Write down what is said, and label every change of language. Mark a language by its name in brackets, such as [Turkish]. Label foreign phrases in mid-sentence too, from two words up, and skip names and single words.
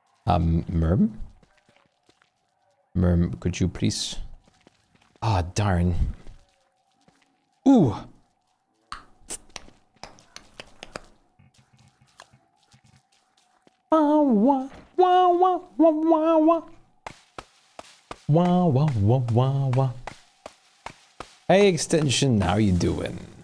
[English] Merm? Merm, could you please? Ah, darn. Ooh! Wah, wah, wah, wah, wah, wah, wah. Wah, wah, wah, wah, wah. Hey, Extension, how you doing?